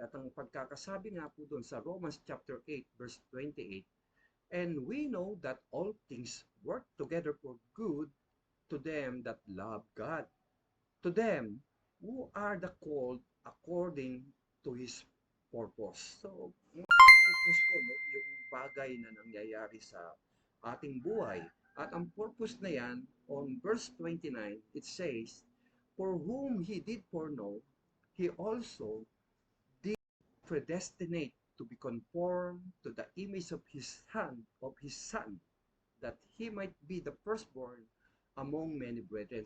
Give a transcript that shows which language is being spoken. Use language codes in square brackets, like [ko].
[tl] At ang pagkakasabi nga po doon sa Romans chapter 8, verse 28, [en] and we know that all things work together for good to them that love God, to them who are the called according to His purpose. [tl] So, mga purpose po, no, yung bagay na nangyayari sa ating buhay. At ang purpose na yan, [en] on verse 29, it says, for whom He did foreknow, He also did predestinate to be conformed to the image of His Son, that He might be the firstborn among many brethren.